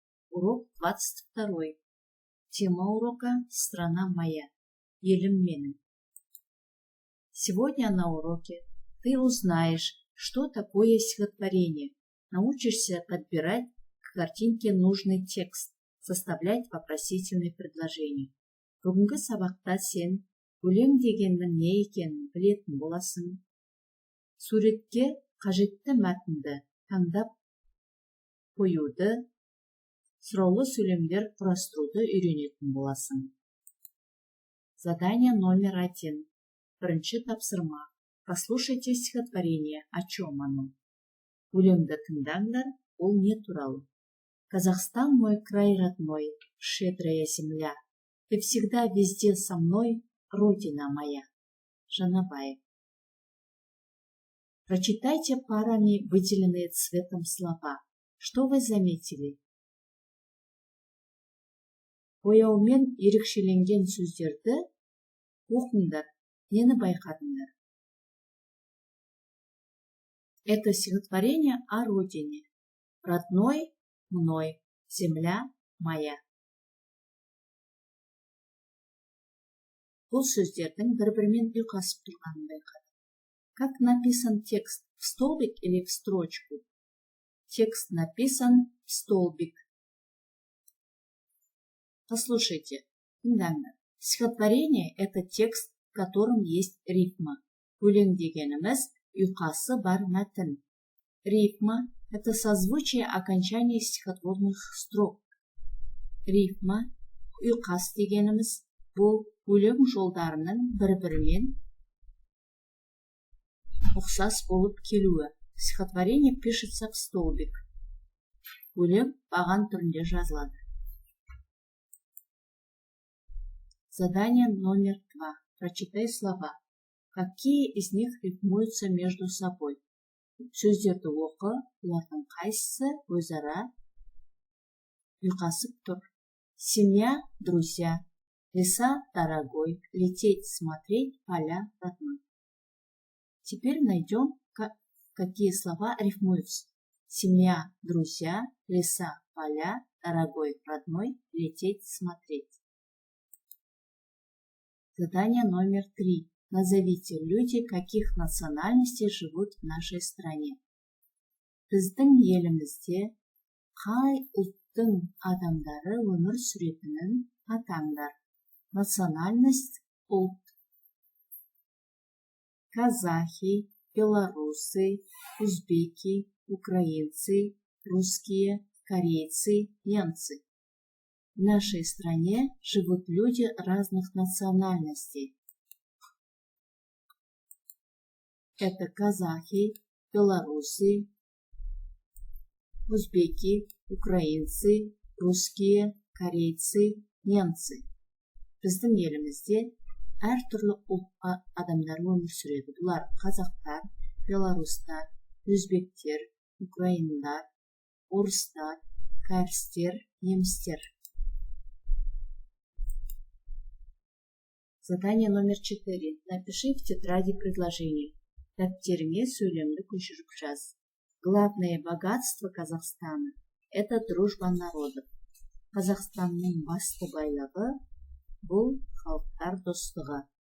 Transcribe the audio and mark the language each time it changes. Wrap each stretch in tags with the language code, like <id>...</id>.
<ru>Урок 22. Тема урока «Страна моя».</ru> <kk>Елім менің.</kk> <ru>Сегодня на уроке ты узнаешь, что такое стихотворение. Научишься подбирать к картинке нужный текст, составлять вопросительные предложения.</ru> <kk>Бүгінгі сабақта сен өлең дегеннің не екенін білетін боласың. Суретке қажетті мәтінді таңдап қоюды, сұраулы сөйлемдер құрастыруды үйренетін боласың.</kk> <ru>Задание номер 1.</ru> <kk>Бірінші тапсырма.</kk> <ru>Послушайте стихотворение. О чем оно?</ru> <kk>Өлеңді тыңдаңдар, ол не туралы?</kk> <ru>Казахстан мой край родной, щедрая земля. Ты всегда везде со мной, Родина моя. Жанабаев. Прочитайте парами выделенные цветом слова. Что вы заметили?</ru> <kk>Бояумен ерекшеленген сөздерді оқыңдар, нені байқадыңдар?</kk> <ru>Это стихотворение о родине. Родной мной, земля моя.</ru> <kk>Бұл сөздердің бір-бірімен ұйқасып тұрғанын байқадым.</kk> <ru>Как написан текст? В столбик или в строчку? Текст написан в столбик. Послушайте, тыңдаңдар. Стихотворение – это текст, в котором есть рифма.</ru> <kk>Өлең дегеніміз ұйқасы бар мәтін.</kk> <ru>Рифма – это созвучие окончания стихотворных строк.</ru> <kk>Рифма, ұйқас дегеніміз бұл өлең жолдарының бір-бірімен ұқсас болып келуі.</kk> <ru>Стихотворение пишется в столбик.</ru> <kk>Өлең баған түрінде жазылады.</kk> <ru>Задание номер 2. Прочитай слова. Какие из них рифмуются между собой?</ru> <kk>Сөздерді оқы, олардың қайсысы өзара ұйқасып тұр?</kk> <ru>Семья, друзья. Леса, дорогой, лететь, смотреть, поля, родной. Теперь найдем, какие слова рифмуются. Семья, друзья, леса, поля, дорогой, родной, лететь, смотреть. Задание номер 3. Назовите люди, каких национальностей живут в нашей стране.</ru> <kk>Біздің елімізде қай ұлттың адамдары өмір сүретінін атаңдар.</kk> <ru>Национальность – ұлт. Казахи, белорусы, узбеки, украинцы, русские, корейцы, немцы. В нашей стране живут люди разных национальностей. Это казахи, белорусы, узбеки, украинцы, русские, корейцы, немцы.</ru> <kk>Біздің елімізде әртүрлі ұлт адамдар өмір сүреді. Бұлар қазақтар, белорустар, өзбектер, украиндар, орыстар, кәрістер, немістер.</kk> <ru>Задание номер 4. Напиши в тетради предложение.</ru> <kk>Дәптеріңе сөйлемді көшіріп жаз.</kk> <ru>Главное богатство Казахстана – это дружба народов.</ru> <kk>Қазақстанның басты байлығы бұл халықтар достығы.</kk>